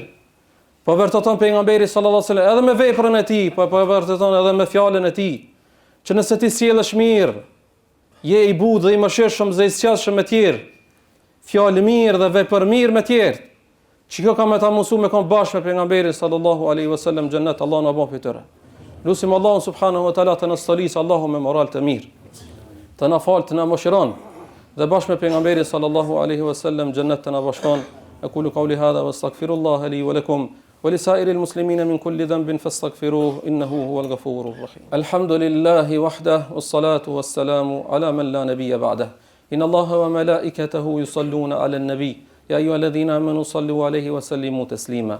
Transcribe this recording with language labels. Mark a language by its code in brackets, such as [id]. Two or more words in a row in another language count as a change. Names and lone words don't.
[sq] Po vërteton pejgamberi [ar] صلى الله عليه وسلم [sq] edhe me veprën e tij, po vërteton edhe me fjalën e tij, që nëse ti sjellesh mirë, je i budh dhe i mëshirshëm dhe i sqarshëm me tjerë, fjalë mirë dhe vepër mirë me tjerë, që kjo ka me ta mësu me kon bashkë me pejgamberin [ar] صلى الله عليه وسلم [sq] xhennet, Allahu na bën fityre. Lutim Allahun [ar] سبحانه وتعالى [sq] të na stolis Allahu me moral të mirë, të na fal, të na mëshiron dhe bashkë me pejgamberin [ar] صلى الله عليه وسلم [sq] xhennet të na bashkon. [ar] أقول قولي هذا وأستغفر الله لي ولكم ولسائر المسلمين من كل ذنب فاستغفروه إنه هو الغفور الرحيم. الحمد لله وحده والصلاة والسلام على من لا نبي بعده. إن الله وملائكته يصلون على النبي يا أيها الذين آمنوا صلوا عليه وسلموا تسليما.